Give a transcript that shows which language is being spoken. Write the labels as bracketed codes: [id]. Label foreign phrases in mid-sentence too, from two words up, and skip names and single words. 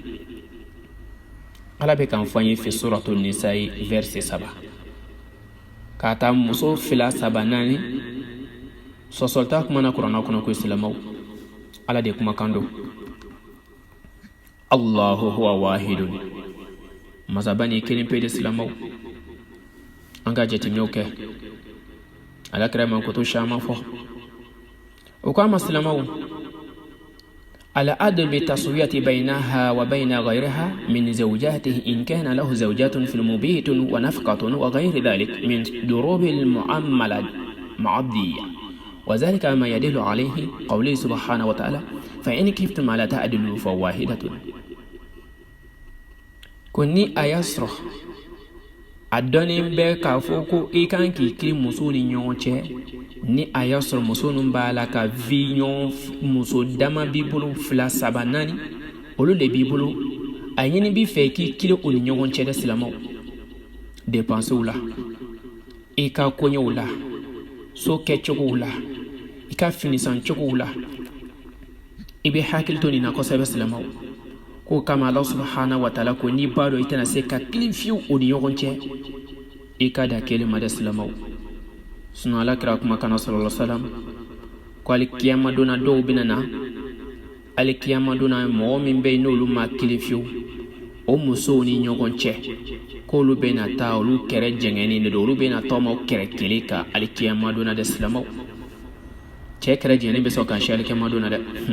[bm] ala bɛ kan fɔ an ye [ar] في سورة النساء [bm] verset 7 k'a ta muso fila saba naani sɔsɔlita kuma na kuranna kɔnɔ ko silamɛw ala de kumakan don [ar] الله هو واحد [bm] masaba ni kelen pe de silamɛw an ka jateminɛw kɛ ala kɛra man ko to caman fɔ o k'a ma silamɛw [ar] العدل بالتسوية بينها وبين غيرها من زوجاته إن كان له زوجات في المبيت ونفقة وغير ذلك من دروب المعاملة معدية وذلك ما يدل عليه قوله سبحانه وتعالى فإن كفتم على تعدلوا فواحدة [bm] ko ni a y'a sɔrɔ a dɔnnen bɛ k'a fɔ ko i kan k'i kiiri musow ni ɲɔgɔn cɛ ni a y'a sɔrɔ muso ninnu b'a la ka vi ɲɔgɔn muso dama b'i bolo 2 3 4 olu de b'i bolo a ɲini b'i fɛ k'i kiiri o ni ɲɔgɔn cɛ dɛ silamɛw dépensew la i ka koɲɛw la so kɛcogow la i ka finisancogow la i bɛ hakili to nin na kosɛbɛ silamɛw ko kama [ar] الله سبحانه وتعالى [bm] ko n'i b'a dɔn i tɛna se ka kilen fiyewu o ni ɲɔgɔn cɛ i ka da kelen ma dɛ silamɛw sinon alakira kumakan [ar] صلى الله عليه وسلم [bm] ko alikiyama donna dɔw bɛna na alikiyama donna mɔgɔ min bɛ yen n'olu ma kilen fiyewu o musow ni ɲɔgɔn cɛ k'olu bɛna taa olu kɛrɛ jɛngɛnen de don olu bɛna tɔma o kɛrɛ kelen kan alikiyama donna dɛ silamɛw cɛ kɛrɛ jɛngɛnen bɛ sɔn ka si alikiyama donna dɛ